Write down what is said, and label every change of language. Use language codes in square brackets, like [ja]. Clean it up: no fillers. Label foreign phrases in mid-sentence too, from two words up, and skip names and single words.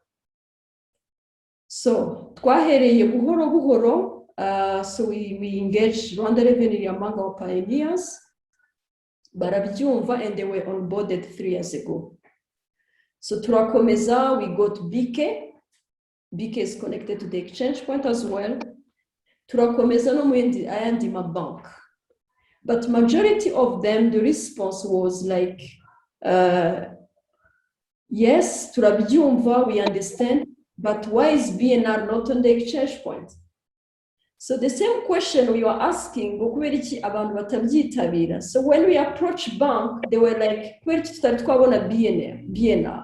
[en] So, so we engaged Rwanda Revenue among our pioneers, barabyumva, and they were onboarded 3 years ago. So turakomeza, we got BK. BK is connected to the exchange point as well. [rw] Turakomeza no mundi ayandi mabank. [en] But majority of them, the response was like, yes, turabyumva, we understand, but why is BNR not on the exchange point? So the same question we were asking, so when we approached bank, they were like, BNR.